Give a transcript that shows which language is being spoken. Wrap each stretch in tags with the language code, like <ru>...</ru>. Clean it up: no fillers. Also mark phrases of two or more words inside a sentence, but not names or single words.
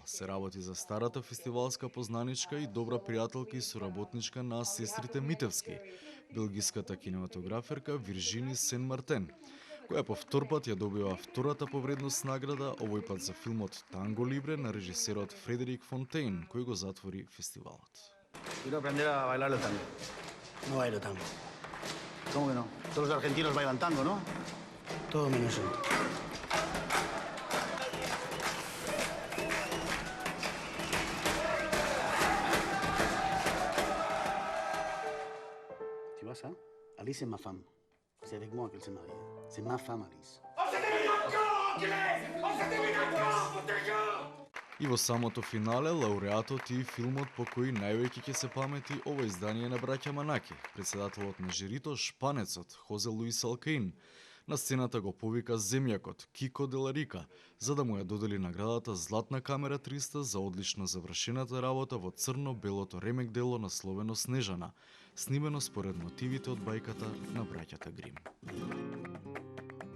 <mk>Се работи за старата фестивалска познаничка и добра пријателка и соработничка на сестрите Митевски, белгиската кинематограферка Виржини Сен-Мартен, која по втор пат ја добива втората по вредност награда, овој пат за филмот Танго Либре на режисерот Фредерик Фонтейн, кој го затвори фестивалот.</mk> <es>Quiero aprender a bailar el tango. No bailo tango. ¿Cómo que no? Todos los argentinos bailan tango, ¿no? Todo menos yo.</es> <fr>Tu vois ça? Alice est ma femme. C'est avec moi qu'elle s'est mariée. C'est ma femme, Alice.</fr> <mk>И во самото финале, лауреатот и филмот по кој највеќе ќе се памети ова издание на браќа Манаки, председателот на жирито, шпанецот Хозе Луис Алкаин, на сцената го повика земјакот Кико Деларика, за да му ја додели наградата Златна камера 300 за одлично завршената работа во црно-белото ремек дело насловено Снежана, снимено според мотивите од бајката на браќата Грим.</mk>